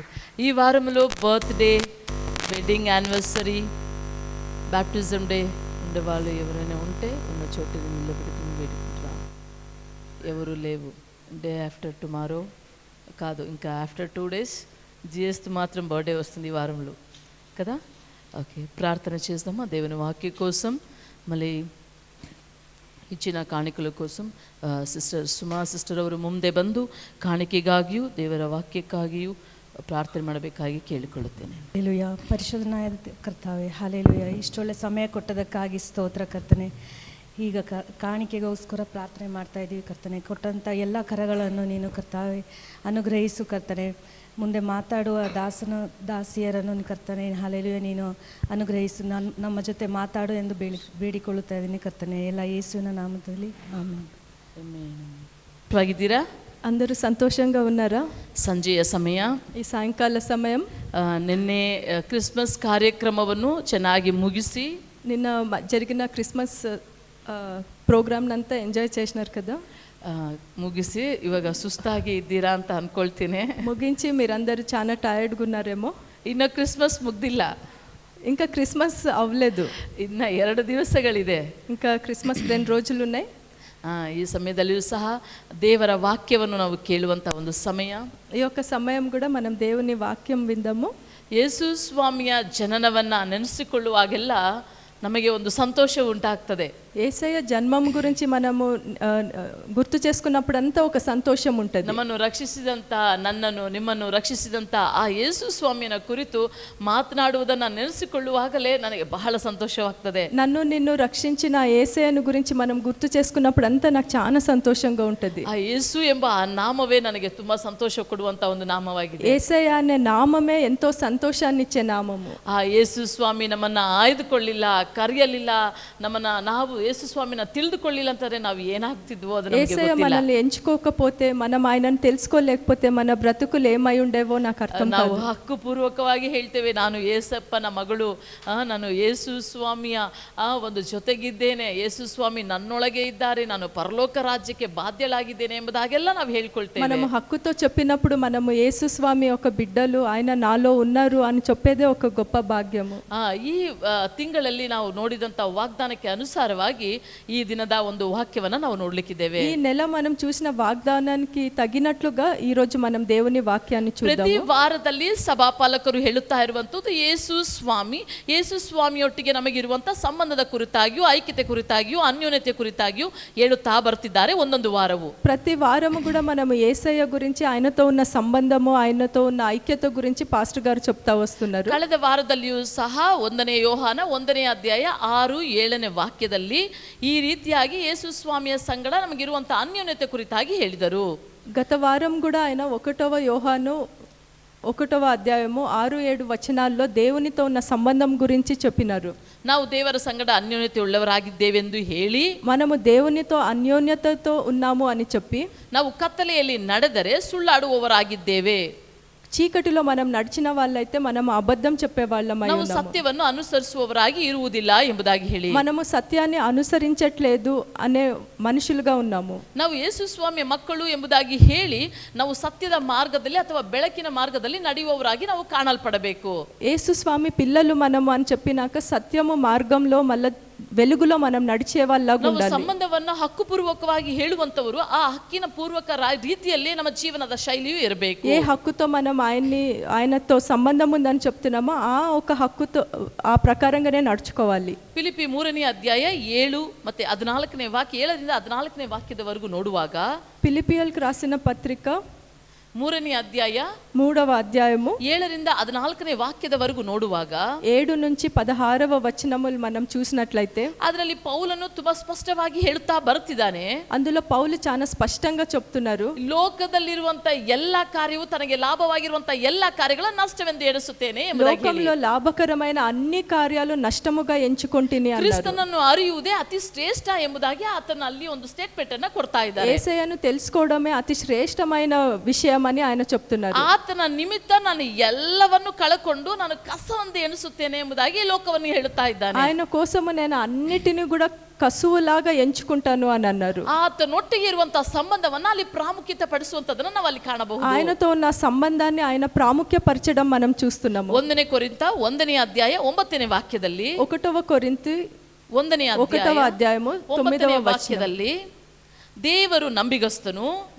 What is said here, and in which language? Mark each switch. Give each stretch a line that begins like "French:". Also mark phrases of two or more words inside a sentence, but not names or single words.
Telugu: ఈ వారంలో బర్త్డే,
English: wedding anniversary, baptism day,
Telugu: ఉండేవాళ్ళు ఎవరైనా ఉంటే ఉన్న చోటుని నిలబెట్టుకుని వేడుకుంటురా. ఎవరు లేవు.
English: day after tomorrow
Telugu: కాదు, ఇంకా
English: after 2 days
Telugu: జిఎస్ మాత్రం బర్త్డే వస్తుంది ఈ వారంలో కదా. ఓకే, ప్రార్థన చేద్దామా దేవుని వాక్య కోసం, మళ్ళీ
Kannada: ಇಚ್ಚಿನ ಕಾಣಿಕೆಗಳ ಕೋಸಂ ಸಿಸ್ಟರ್ ಸುಮಾ ಸಿಸ್ಟರ್ ಅವರು ಮುಂದೆ ಬಂದು ಕಾಣಿಕೆಗಾಗಿಯೂ ದೇವರ ವಾಕ್ಯಕ್ಕಾಗಿಯೂ ಪ್ರಾರ್ಥನೆ ಮಾಡಬೇಕಾಗಿ ಕೇಳಿಕೊಳ್ಳುತ್ತೇನೆ. ಹಾಲೆಲೂಯ. ಪರಿಶುದ್ಧನಾದ ಕರ್ತಾವೆ, ಹಾಲೆಲೂಯ. ಇಷ್ಟೊಳ್ಳೆ ಸಮಯ ಕೊಟ್ಟದಕ್ಕಾಗಿ ಸ್ತೋತ್ರ ಕರ್ತನೆ. ಈಗ ಕಾಣಿಕೆಗೋಸ್ಕರ ಪ್ರಾರ್ಥನೆ ಮಾಡ್ತಾ ಇದ್ದೀವಿ ಕರ್ತನೆ. ಕೊಟ್ಟಂಥ ಎಲ್ಲ ಕರಗಳನ್ನು ನೀನು ಕರ್ತಾವೆ ಅನುಗ್ರಹಿಸು ಕರ್ತನೆ. ಮುಂದೆ ಮಾತಾಡುವ ದಾಸಿಯರನ್ನು ಕರ್ತನೆ ಹಾಲೆಲೂಯ ನೀನು ಅನುಗ್ರಹಿಸು. ನಮ್ಮ ಜೊತೆ ಮಾತಾಡು ಎಂದು ಬೇಡಿಕೊಳ್ಳುತ್ತಾ ಇದ್ದೀನಿ ಕರ್ತನೆ, ಎಲ್ಲ ಯೇಸುವಿನ ನಾಮದಲ್ಲಿ ಆಮೆನ್. ಆಗಿದ್ದೀರಾ?
Telugu: అందరూ సంతోషంగా ఉన్నారా?
Kannada: ಸಂಜೆಯ ಸಮಯ, ಈ ಸಾಯಂಕಾಲ ಸಮಯ. ನಿನ್ನೆ ಕ್ರಿಸ್ಮಸ್ ಕಾರ್ಯಕ್ರಮವನ್ನು ಚೆನ್ನಾಗಿ ಮುಗಿಸಿ
Telugu: నిన్న జరిగిన క్రిస్మస్ ప్రోగ్రామ్నంతా ఎంజాయ్ చేసినారు కదా.
Kannada: ಮುಗಿಸಿ ಇವಾಗ ಸುಸ್ತಾಗಿ ಇದ್ದೀರಾ ಅಂತ ಅನ್ಕೊಳ್ತೀನಿ.
Telugu: ముగించి మీరందరూ చాలా టైర్డ్గా ఉన్నారేమో.
Kannada: ಇನ್ನು ಕ್ರಿಸ್ಮಸ್ ಮುಗ್ದಿಲ್ಲ,
Telugu: ఇంకా క్రిస్మస్ అవ్వలేదు,
Kannada: ಇನ್ನು 2 ದಿವಸಗಳಿದೆ.
Telugu: ఇంకా క్రిస్మస్ 2 రోజులు ఉన్నాయి.
Kannada: ಈ ಸಮಯದಲ್ಲಿಯೂ ಸಹ ದೇವರ ವಾಕ್ಯವನ್ನು ನಾವು ಕೇಳುವಂಥ ಒಂದು ಸಮಯ.
Telugu: ఈ యొక్క సమయం కూడా మనం దేవుని వాక్యం విందాము.
Kannada: ಯೇಸು ಸ್ವಾಮಿಯ ಜನನವನ್ನು ನೆನೆಸಿಕೊಳ್ಳುವಾಗೆಲ್ಲ ನಮಗೆ ಒಂದು ಸಂತೋಷ ಉಂಟಾಗ್ತದೆ.
Telugu: యేసయ్య జన్మం గురించి మనము గుర్తు చేసుకున్నప్పుడంతా ఒక సంతోషం ఉంటుంది.
Kannada: ನಮ್ಮನ್ನು ರಕ್ಷಿಸಿದಂಥ, ನನ್ನನ್ನು ನಿಮ್ಮನ್ನು ರಕ್ಷಿಸಿದಂಥ ಆ ಯೇಸು ಸ್ವಾಮಿಯ ಕುರಿತು ಮಾತನಾಡುವುದನ್ನು ನೆನೆಸಿಕೊಳ್ಳುವಾಗಲೇ ನನಗೆ ಬಹಳ ಸಂತೋಷವಾಗ್ತದೆ.
Telugu: నన్ను నిన్ను రక్షించిన యేసయ్యను గురించి మనం గుర్తు చేసుకున్నప్పుడంతా నాకు చాలా సంతోషంగా ఉంటుంది.
Kannada: ಆ ಯೇಸು ಎಂಬ ಆ ನಾಮವೇ ನನಗೆ ತುಂಬಾ ಸಂತೋಷ ಕೊಡುವಂತ ಒಂದು ನಾಮವಾಗಿದೆ.
Telugu: యేసయ్య అనే నామమే ఎంతో సంతోషాన్ని ఇచ్చే నామము.
Kannada: ಆ ಯೇಸು ಸ್ವಾಮಿ ನಮ್ಮನ್ನ ಆಯ್ದುಕೊಳ್ಳಿಲ್ಲ, ಕರೆಯಲಿಲ್ಲ, ನಮ್ಮನ್ನ ನಾವು ಯೇಸು ಸ್ವಾಮಿನ ತಿಳಿದುಕೊಳ್ಳಿಲ್ಲ ಅಂತಂದ್ರೆ ನಾವು ಏನಾಗ್ತಿದ್ವೋ ಅದು ನಮಗೆ యేసయ్య ಗೊತ್ತಿಲ್ಲ.
Telugu: మనల్ని ఎంచుకోకపోతే, మనం ఆయనను తెలుసుకోలేకపోతే మన బ్రతుకులు ఏమై ఉండేవో నాకు అర్థం
Kannada: ನಾವು
Telugu: కాదు.
Kannada: ಹಕ್ಕುಪೂರ್ವಕವಾಗಿ ಹೇಳ್ತೇವೆ, ನಾನು ಯೇಸಪ್ಪನ ಮಗಳು, ನಾನು ಯೇಸು ಸ್ವಾಮಿಯ ಒಂದು ಜೊತೆಗಿದ್ದೇನೆ, ಯೇಸು ಸ್ವಾಮಿ ನನ್ನೊಳಗೆ ಇದ್ದಾರೆ, ನಾನು ಪರಲೋಕ ರಾಜ್ಯಕ್ಕೆ ಬಾಧ್ಯಳಾಗಿದ್ದೇನೆ ಎಂಬುದಾಗೆಲ್ಲ ನಾವು ಹೇಳ್ಕೊಳ್ತೇವೆ.
Telugu: మనము హక్కుతో చెప్పినప్పుడు మనము యేసు స్వామి ఒక బిడ్డలు, ఆయన నాలో ఉన్నారు అని చెప్పేదే ఒక గొప్ప భాగ్యము.
Kannada: ಈ ತಿಂಗಳಲ್ಲಿ ನಾವು ನೋಡಿದಂತ ವಾಗ್ದಾನಕ್ಕೆ ಅನುಸಾರವಾಗಿ ಈ ದಿನದ ಒಂದು ವಾಕ್ಯವನ್ನ ನಾವು ನೋಡ್ಲಿಕ್ಕಿದ್ದೇವೆ.
Telugu: ఈ నెల మనం చూసిన వాగ్దానానికి తగినట్లుగా ఈ రోజు మనం దేవుని వాక్యాన్ని
Kannada: ಪ್ರತಿ
Telugu: చూద్దాము.
Kannada: ವಾರದಲ್ಲಿ ಸಭಾಪಾಲಕರು ಹೇಳುತ್ತಾ ಇರುವಂತದ್ದು ಯೇಸು ಸ್ವಾಮಿಯೊಟ್ಟಿಗೆ ನಮಗಿರುವಂತ ಸಂಬಂಧದ ಕುರಿತಾಗಿಯೂ, ಐಕ್ಯತೆ ಕುರಿತಾಗಿಯೂ, ಅನ್ಯೋನ್ಯತೆ ಕುರಿತಾಗಿಯೂ ಹೇಳುತ್ತಾ ಬರ್ತಿದ್ದಾರೆ ಒಂದೊಂದು ವಾರವು.
Telugu: ప్రతి వారము కూడా మనము యేసయ్య గురించి, ఆయనతో ఉన్న సంబంధము, ఆయనతో ఉన్న ఐక్యత గురించి పాస్టర్ గారు చెప్తా వస్తున్నారు.
Kannada: ಕಳೆದ ವಾರದಲ್ಲಿಯೂ ಸಹ 1ನೇ ಯೋಹಾನ 1ನೇ ಅಧ್ಯಾಯ 6-7ನೇ ವಾಕ್ಯದಲ್ಲಿ ಈ ರೀತಿಯಾಗಿ ಯೇಸು ಸ್ವಾಮಿಯ ಸಂಗಡ ನಮಗಿರುವಂತ ಅನ್ಯೋನ್ಯತೆ ಕುರಿತಾಗಿ ಹೇಳಿದರು.
Telugu: గత వారం కూడా ఆయన 1వ యోహాను 1వ అధ్యాయము 6-7 వచనాల్లో దేవునితో ఉన్న సంబంధం గురించి చెప్పినారు.
Kannada: ನಾವು ದೇವರ ಸಂಗಡ ಅನ್ಯೋನ್ಯತೆ ಉಳ್ಳವರಾಗಿದ್ದೇವೆಂದು ಹೇಳಿ,
Telugu: మనము దేవునితో అన్యోన్యతతో ఉన్నాము అని చెప్పి,
Kannada: ನಾವು ಕತ್ತಲೆಯಲ್ಲಿ ನಡೆದರೆ ಸುಳ್ಳಾಡುವವರಾಗಿದ್ದೇವೆ,
Telugu: చీకటిలో మనం నడిచిన వాళ్ళైతే మనం అబద్ధం చెప్పే వాళ్ళమై
Kannada: ನಾವು
Telugu: ఉన్నాము,
Kannada: ಸತ್ಯವನ್ನು ಅನುಸರಿಸುವವರಾಗಿ ಇರುವುದಿಲ್ಲ ಎಂಬುದಾಗಿ ಹೇಳಿ,
Telugu: మనము సత్యాన్ని అనుసరించట్లేదు అనే మనుషులుగా ఉన్నాము.
Kannada: ನಾವು ಯೇಸು ಸ್ವಾಮಿಯ ಮಕ್ಕಳು ಎಂಬುದಾಗಿ ಹೇಳಿ ನಾವು ಸತ್ಯದ ಮಾರ್ಗದಲ್ಲಿ ಅಥವಾ ಬೆಳಕಿನ ಮಾರ್ಗದಲ್ಲಿ ನಡೆಯುವವರಾಗಿ ನಾವು ಕಾಣಲ್ಪಡಬೇಕು.
Telugu: యేసు స్వామి పిల్లలు మనము అని చెప్పినాక సత్యము మార్గంలో మళ్ళీ వెలుగులో మనం నడిచే వాళ్ళగా
Kannada: ನಾವು
Telugu: ఉండాలి.
Kannada: ಸಂಬಂಧವನ್ನು ಹಕ್ಕುಪೂರ್ವಕವಾಗಿ ಹೇಳುವಂತವರು ಆ ಹಕ್ಕಿನ ಪೂರ್ವಕ ರೀತಿಯಲ್ಲಿ ನಮ್ಮ ಜೀವನದ ಶೈಲಿಯೂ ಇರಬೇಕು.
Telugu: ఏ హక్కుతో మనం ఆయనతో సంబంధం ఉందని చెప్తున్నామో ఆ ఒక హక్కుతో ఆ ప్రకారంగానే నడుచుకోవాలి.
Kannada: ಫಿಲಿಪ್ಪಿ 3ನೇ ಅಧ್ಯಾಯ 7 ಮತ್ತೆ 14ನೇ ವಾಕ್ಯ, 7ರಿಂದ 14ನೇ ವಾಕ್ಯದವರೆಗೂ ನೋಡುವಾಗ,
Telugu: ఫిలిపియల్కి రాసిన పత్రిక
Kannada: 3ನೇ ಅಧ್ಯಾಯ
Telugu: 3వ అధ్యాయము
Kannada: 7ರಿಂದ 14ನೇ ವಾಕ್ಯದವರೆಗೂ ನೋಡುವಾಗ
Telugu: 7 నుంచి 16వ వచనములు మనం చూసినట్లయితే
Kannada: ಅದರಲ್ಲಿ ಪೌಲನು ತುಂಬಾ ಸ್ಪಷ್ಟವಾಗಿ ಹೇಳುತ್ತಾ ಬರುತ್ತಿದ್ದಾನೆ.
Telugu: అందులో పౌలు చాలా స్పష్టంగా చెప్తున్నారు,
Kannada: ಲೋಕದಲ್ಲಿರುವಂತ ಎಲ್ಲಾ ಕಾರ್ಯವು ತನಗೆ ಲಾಭವಾಗಿರುವಂತ ಎಲ್ಲಾ ಕಾರ್ಯಗಳನ್ನು ನಷ್ಟವೆಂದು ಎಣಿಸುತ್ತೇನೆ ಎಂಬುದಾಗಿ ಹೇಳಿ,
Telugu: లోకంలో లాభకరమైన అన్ని కార్యాలు నష్టముగా ఎంచుకొంటిని అన్నారు.
Kannada: ಕ್ರಿಸ್ತನನ್ನು ಅರಿಯುವುದೇ ಅತಿ ಶ್ರೇಷ್ಠ ಎಂಬುದಾಗಿ ಆತನ ಅಲ್ಲಿ ಒಂದು ಸ್ಟೇಟ್ಮೆಂಟ್ ಅನ್ನ ಕೊಡ್ತಾ ಇದ್ದಾರೆ.
Telugu: యేసయ్యను తెలుసుకోవడమే అతి శ్రేష్టమైన విషయం అని ఆయన చెప్తున్నారు.
Kannada: ಆತನ ನಿಮಿತ್ತ ನಾನು ಎಲ್ಲವನ್ನು ಕಳಕೊಂಡು ನಾನು ಕಸವಂದು ಎಣಿಸುತ್ತೇನೆ ಎಂಬುದಾಗಿ ಲೋಕವನ್ನು ಹೇಳುತ್ತಾ ಇದ್ದಾನೆ.
Telugu: ఆయన కోసము నేను అన్నిటిని కూడా కసువులాగా ఎంచుకుంటాను అని అన్నారు.
Kannada: ಆತನೊಟ್ಟಿಗೆ ಇರುವಂತಹ ಸಂಬಂಧವನ್ನ ಅಲ್ಲಿ ಪ್ರಾಮುಖ್ಯತೆ ಪಡಿಸುವಂತದನ್ನ ನಾವು ಅಲ್ಲಿ ಕಾಣಬಹುದು.
Telugu: ఆయనతో ఉన్న సంబంధాన్ని ఆయన ప్రాముఖ్యపరచడం మనం చూస్తున్నాము.
Kannada: 1ನೇ ಕೊರಿಂಥ 1ನೇ ಅಧ್ಯಾಯ 9ನೇ ವಾಕ್ಯದಲ್ಲಿ,
Telugu: 1వ కొరింథీ
Kannada: 1ನೇ
Telugu: ఒకటవ అధ్యాయము 9వ వచనం.
Kannada: ವಾಕ್ಯದಲ್ಲಿ ದೇವರು ನಂಬಿಗಸ್ತನು,